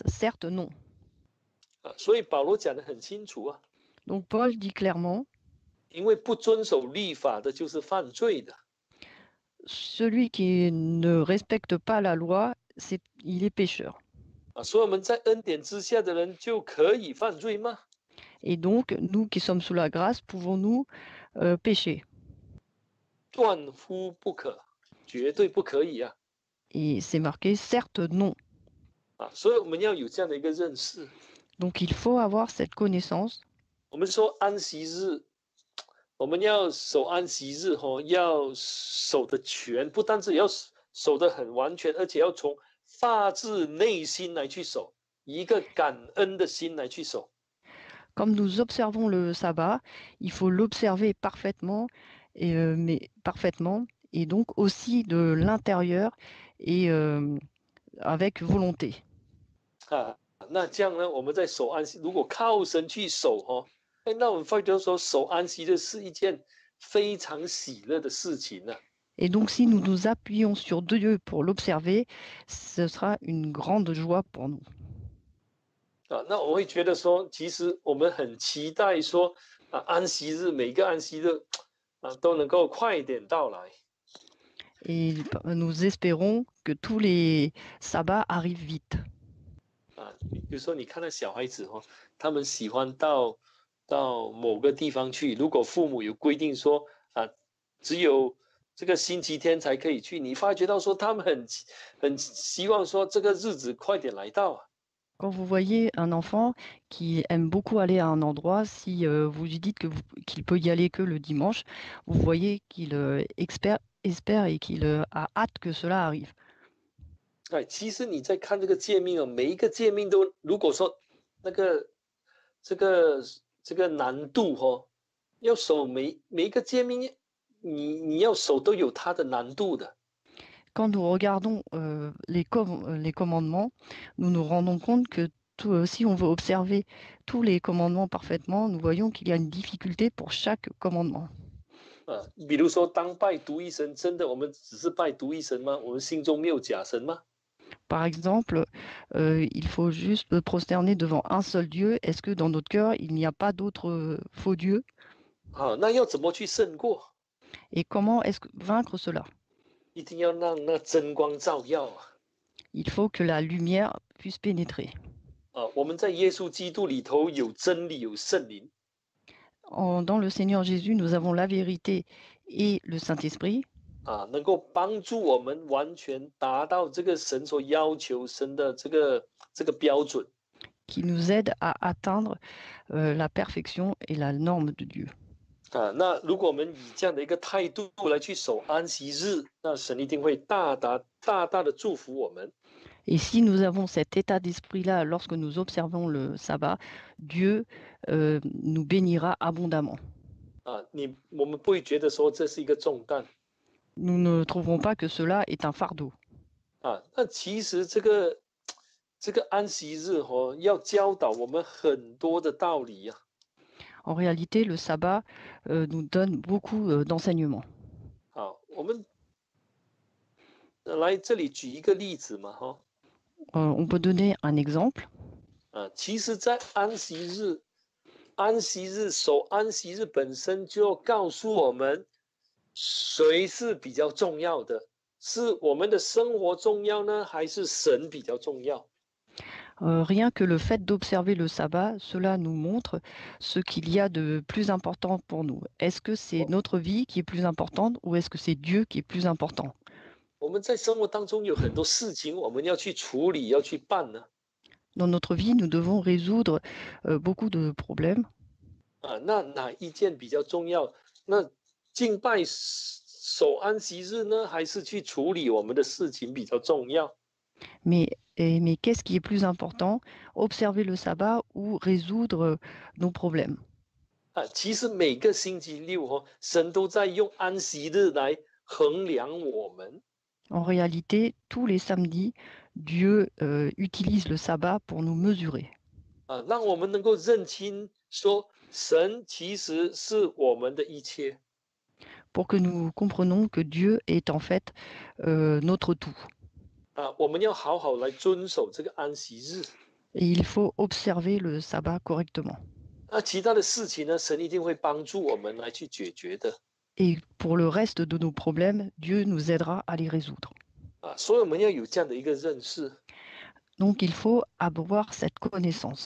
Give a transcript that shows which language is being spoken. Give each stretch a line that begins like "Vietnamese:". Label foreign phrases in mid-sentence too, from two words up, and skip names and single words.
French: Certes, non.
Chinese: 所以保罗讲得很清楚啊，
French: Donc Paul dit clairement,
Chinese: 因为不遵守律法的就是犯罪的。
French: celui qui ne respecte pas la loi, il est pécheur.
Chinese: 所以我们在恩典之下的人就可以犯罪吗？
French: Et donc, nous qui sommes sous la grâce, pouvons-nous pécher?
Chinese: 断乎不可，绝对不可以啊！
French: Et c'est marqué, certes, non.
Chinese: 所以我们要有这样的一个认识。
French: Donc il faut avoir cette connaissance.
Chinese: 我们说安息日，我们要守安息日要守得全，不单只要守得很完全，而且要从发自内心来去守，以一个感恩的心来去守。
French: Comme nous observons le sabbat, il faut l'observer parfaitement, mais parfaitement, et donc aussi de l'intérieur et avec volonté.
Chinese: 那这样呢，我们在守安息，如果靠神去守那我们发觉说守安息日是一件非常喜乐的事情呢。
French: Et donc si nous nous appuyons sur Dieu pour l'observer, ce sera une grande joie pour nous.
Chinese: 那我会觉得说，其实我们很期待说安息日每个安息日都能够快点到来。
French: Et nous espérons que tous les sabbats arrivent vite.
Chinese: 比如说你看到小孩子他们喜欢到某个地方去，如果父母有规定说只有这个星期天才可以去，你发觉到说他们很希望说这个日子快点来到。
French: Quand vous voyez un enfant qui aime beaucoup aller à un endroit, si vous lui dites qu'il peut y aller que le dimanche, vous voyez qu'il espère et qu'il a hâte que cela arrive.
Chinese: 其实你在看这个诫命每一个诫命都，如果说这个难度要守每一个诫命，你要守都有它的难度的。
French: Quand nous regardons les commandements, nous nous rendons compte que si on veut observer tous les commandements parfaitement, nous voyons qu'il y a une difficulté pour chaque commandement.
Chinese: 比如说当拜独一神，真的我们只是拜独一神吗？我们心中没有假神吗？
French: Par exemple, il faut juste prosterner devant un seul Dieu. Est-ce que dans notre cœur, il n'y a pas d'autres faux dieux?
Chinese: 那要怎么去胜过？
French: Et comment vaincre cela?
Chinese: 一定要让那真光照耀
French: Il faut que la lumière puisse pénétrer.
Chinese: 我们在耶稣基督里头有真理，有圣灵。
French: Dans le Seigneur Jésus, nous avons la vérité et le Saint-Esprit.
Chinese: 能够帮助我们完全达到这个神所要求神的这个标准。
French: Qui nous aide à atteindre la perfection et la norme de Dieu.
Chinese: 那如果我们以这样的一个态度来去守安息日，那神一定会大大的祝福我们。
French: Et si nous avons cet état d'esprit-là lorsque nous observons le sabbat, Dieu nous bénira abondamment.
Chinese: 我们不会觉得说这是一个重担。
French: Nous ne trouverons pas que cela est un fardeau.
Chinese: 那其实这个安息日要教导我们很多的道理。
French: En réalité, le sabbat nous donne beaucoup d'enseignements.
Chinese: 好，我们来这里举一个例子嘛，哈，
French: On peut donner un exemple.
Chinese: 其实，在守安息日本身就告诉我们，谁是比较重要的，是我们的生活重要呢，还是神比较重要？
French: Rien que le fait d'observer le sabbat, cela nous montre ce qu'il y a de plus important pour nous. Est-ce que c'est notre vie qui est plus importante ou est-ce que c'est Dieu qui est plus important?
Chinese: 我们在生活当中有很多事情我们要去处理，要去办呢。
French: Dans notre vie, nous devons résoudre beaucoup de problèmes.
Chinese: 那哪一件比较重要？那敬拜守安息日呢，还是去处理我们的事情比较重要？
French: Mais qu'est-ce qui est plus important? Observer le sabbat ou résoudre nos problèmes?
Chinese: 其实每个星期六神都在用安息日来衡量我们。
French: En réalité, tous les samedis, Dieu utilise le sabbat pour nous mesurer.
Chinese: 让我们能够认清说，神其实是我们的一切。
French: Pour que nous comprenions que Dieu est en fait notre tout.
Chinese: 我们要好好来遵守这个安息日。
French: Et il faut observer le sabbat correctement.
Chinese: 其他的事情呢，神一定会帮助我们来去解决的。
French: Et pour le reste de nos problèmes, Dieu nous aidera à les résoudre.
Chinese: 所以我们要有这样的一个认识。
French: Donc il faut avoir cette connaissance.